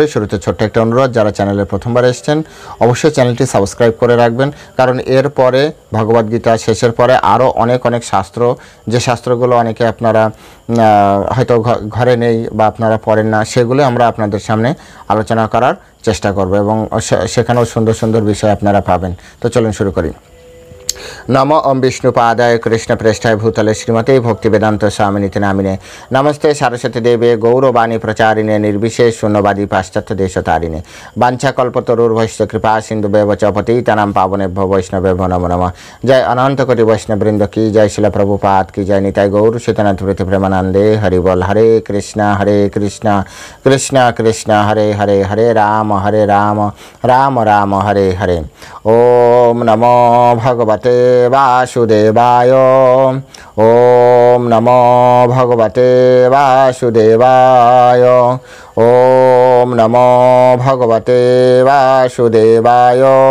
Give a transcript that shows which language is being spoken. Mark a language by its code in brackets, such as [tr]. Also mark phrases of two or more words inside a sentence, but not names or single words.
[bn] শুরুতে ছোট্ট একটা অনুরোধ, যারা চ্যানেলে প্রথমবার এসেছেন অবশ্যই চ্যানেলটি সাবস্ক্রাইব করে রাখবেন, কারণ এর পরে ভগবদ্গীতা শেষের পরে আরও অনেক শাস্ত্র, যে শাস্ত্রগুলো অনেকে আপনারা হয়তো ঘরে নেই বা আপনারা পড়েন না, সেগুলো আমরা আপনাদের সামনে আলোচনা করার চেষ্টা করব এবং সেখানেও সুন্দর সুন্দর বিষয় আপনারা পাবেন। তো চলুন শুরু করি। [sa] নম ওম বিষ্ণুপাদায় কৃষ্ণপ্রেষ্ঠায় ভূতলে শ্রীমতে ভক্তিবেদান্ত স্বামিনীতি নামিনে নমস্তে সারস্বতী দেবে গৌরবাণী প্রচারিণে নির্বিশেষ শূন্যবাদী পাশ্চাত্য দেশতারিণে বাঞ্ছাকল্পতরুর্ভৈশ্চ কৃপা সিন্ধুবেব চ পতিতানাং পাবনেভ্যো বৈষ্ণবেভ্যো নমো নমঃ। [bn] জয় অনন্ত কোটি বৈষ্ণববৃন্দ কি জয়, শিল প্রভুপাদ কি জয়, নিতাই গৌর সীতানাথ প্রীতি প্রেমানন্দে হরি বল। [sa] হরে কৃষ্ণ কৃষ্ণ কৃষ্ণ হরে হরে, হরে রাম রাম রাম হরে হরে। ওম নমো ভগবতে वासुदेवाय। ओम नमो भगवते वासुदेवाय। ओम नमो भगवते वासुदेवाय।